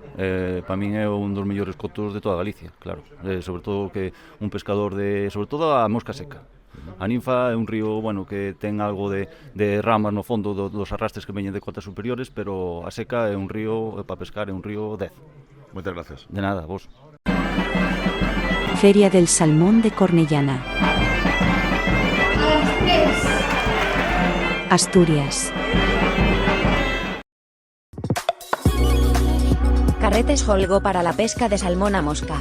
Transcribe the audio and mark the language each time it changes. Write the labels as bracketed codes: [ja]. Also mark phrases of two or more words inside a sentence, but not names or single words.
[gl] Para min é un dos mellores cotos de toda Galicia, claro. Sobre todo que un pescador sobre todo a mosca seca. A ninfa é un río, bueno, que ten algo de ramas no fondo dos arrastres que veñen de cotas superiores, pero a seca é un río, para pescar, é un río 10. Moitas gracias. De nada, vos. [es] Feria del Salmón de Cornellana. Asturias. Carretes Holgo para la pesca de salmón a mosca.